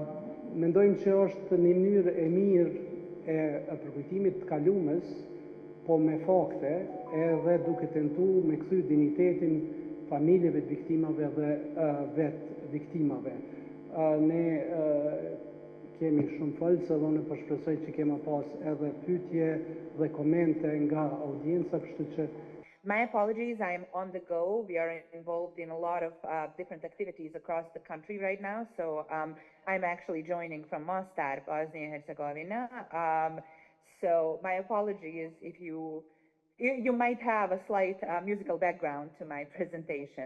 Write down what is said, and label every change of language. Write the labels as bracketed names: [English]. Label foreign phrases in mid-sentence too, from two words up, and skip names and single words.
[Albanian] Mendojmë që është një mënyrë e mirë e përkujtimit të kalumës, po me fakte, edhe duke tentuar me kthy dinjitetin familjeve të viktimave dhe vetë viktimave. Ne kemi shumë folës edhe unë po shpresoj që kema pas edhe pyetje dhe komente nga audienca, kështu që [English] My apologies, I'm on the go. We are involved in a lot of different activities across the country right now. So I'm actually joining from Mostar, Bosnia and Herzegovina. So my apologies if you might have a slight musical background to my presentation.